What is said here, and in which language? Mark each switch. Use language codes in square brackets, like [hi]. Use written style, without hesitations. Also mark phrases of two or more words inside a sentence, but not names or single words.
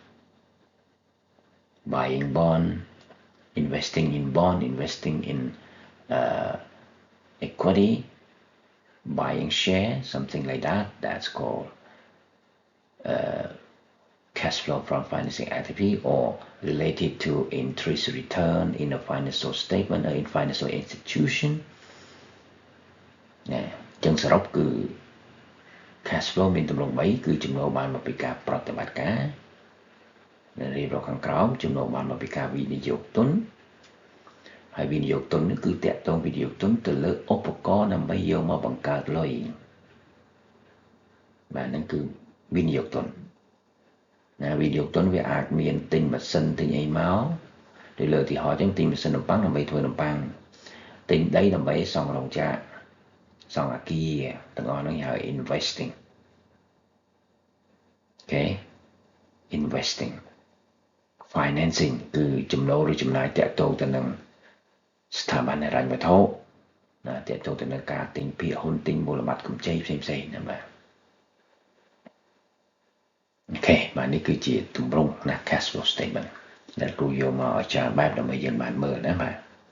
[en] buying bond investing in bond investing in equity buying share something like that that's called cash flow from financing activity or related to interest return in a financial statement or in financial institution [km] ណាចឹងសរុបគឺ [en] cash flow [km] មានទម្រង់3គឺចំណូលបានមកពីការប្រតិបត្តិការនៅរៀបរាប់ខាងក្រោមចំណូលបានមកពីការវិនិយោគទុនហើយវិនិយោគទុននេះគឺតាក់ទងវិនិយោគទុនទៅលើឧបករណ៍ដើម្បីយកមកបង្កើតលុយ បាទហ្នឹងគឺវិនិយោគទុនណាវិនិយោគទុនវាអាចមានទិញម៉ាស៊ីនទិញអីមកដោយលើឧទាហរណ៍ចឹងទិញម៉ាស៊ីននំប៉័ងដើម្បីធ្វើនំប៉័ងទិញដីដើម្បីសង់រោងចក្រសង់អគារទាំងអស់ហ្នឹងហៅ investing [en] okay investing financing [km] គឺចំណូលឬចំណាយតាក់ទងទៅនឹងស្ថាប័នហិរញ្ញវត្ថុណាតាក់ទងទៅនឹងការទិញភាគហ៊ុនទិញមូលបត្រកម្ចីផ្សេងៗណាបាទអូខេបាទនេះគឺជាទម្រង់ណា [en] cash flow statement [km] ដែលគ្រូយកមកឲ្យច្រើនបែបដើម្បីយើងបានមើលណាបាទ